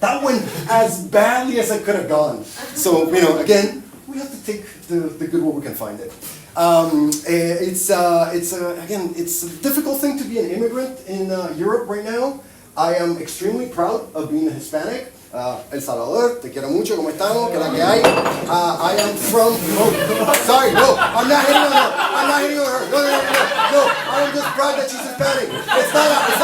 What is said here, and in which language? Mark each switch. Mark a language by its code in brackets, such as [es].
[en] That went as badly as it could have gone. So, again, we have to take the good where we can find it. It's a difficult thing to be an immigrant in Europe right now. I am extremely proud of being a Hispanic. [es] El Salvador, te quiero mucho, ¿cómo estamos? ¿Qué es la que hay? [en] I am from, I'm not hitting on her. hitting on her. No. I am just proud that she's Hispanic. It's not a.